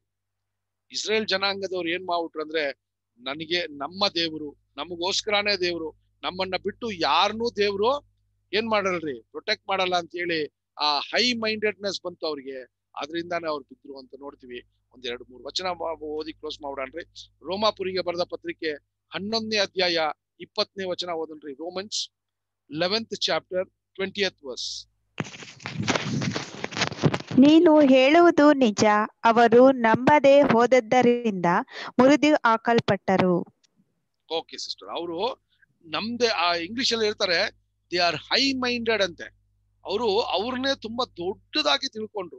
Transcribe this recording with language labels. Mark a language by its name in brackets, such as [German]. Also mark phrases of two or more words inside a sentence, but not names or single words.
[Kannada] ಇಸ್ರೇಲ್ ಜನಾಂಗದವ್ರು ಏನ್ ಮಾಡ್ಬಿಟ್ರು ಅಂದ್ರೆ, ನಮ್ಮ ದೇವರು ನಮಗೋಸ್ಕರನೇ ದೇವರು, ನಮ್ಮನ್ನ ಬಿಟ್ಟು ಯಾರನ್ನೂ ದೇವ್ರು ಏನ್ ಮಾಡಲ್ರಿ, ಪ್ರೊಟೆಕ್ಟ್ ಮಾಡಲ್ಲ ಅಂತ ಹೇಳಿ ಆ [English] high mindedness [Kannada] ಬಂತು ಅವ್ರಿಗೆ. ಅದರಿಂದಾನೇ ಅವ್ರು ಬಿದ್ರು ಅಂತ ನೋಡ್ತೀವಿ. 1-2-3 ವಚನ ಓದಿ ಕ್ಲೋಸ್ ಮಾಡೋಣ್ರಿ. ರೋಮಾಪುರಿಗೆ ಬರೆದ ಪತ್ರಿಕೆ 11ನೇ ಅಧ್ಯಾಯ 20ನೇ ವಚನ ಓದನ್ರಿ. [English] ರೋಮನ್ಸ್ 11th chapter 20th verse. [Kannada] ನೀನು ಹೇಳುವುದು ನಿಜ, ಅವರು ನಂಬದೆ ಹೋದದ್ದರಿಂದ ಮುರಿದು ಹಾಕಲ್ಪಟ್ಟರು. [English] Okay sister, [Kannada] ಅವರು ನಮ್ದೇ ಆ ಇಂಗ್ಲಿಷ್ ಅಲ್ಲಿ ಹೇಳ್ತಾರೆ, [English] they are high minded [Kannada] ಅಂತೆ. ಅವ್ರನ್ನೇ ತುಂಬಾ ದೊಡ್ಡದಾಗಿ ತಿಳ್ಕೊಂಡ್ರು.